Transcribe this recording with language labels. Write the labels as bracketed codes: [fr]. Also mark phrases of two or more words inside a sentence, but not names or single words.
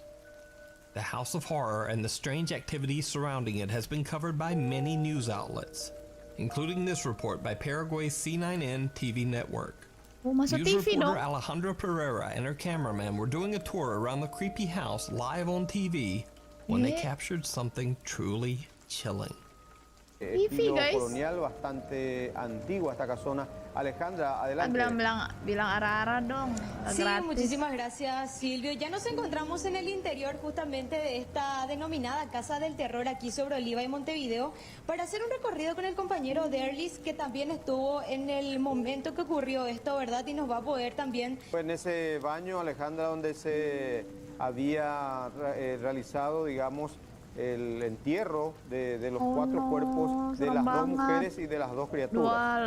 [en] The house of horror and the strange activities surrounding it has been covered by many news outlets, including this report by Paraguay's C9N TV network. [id] Oh, masuk News TV reporter dong. [en] Alejandra Pereira and her cameraman were doing a tour around the creepy house live on TV when they captured something truly chilling. TV, guys. [es] Colonial bastante antigua esta casona. Alejandra, adelante. [id] Bilang arah-arah dong. [es] Sí, muchísimas gracias, Silvio. Ya nos encontramos en el interior justamente de esta denominada Casa del Terror aquí sobre Oliva y Montevideo para hacer un recorrido con el compañero Derlis, que también estuvo en el momento que ocurrió esto, ¿verdad? Y nos va a poder también... Fue en ese baño, Alejandra, donde se había realizado, digamos, el entierro de los 4 cuerpos de las 2 mujeres y de las 2 criaturas.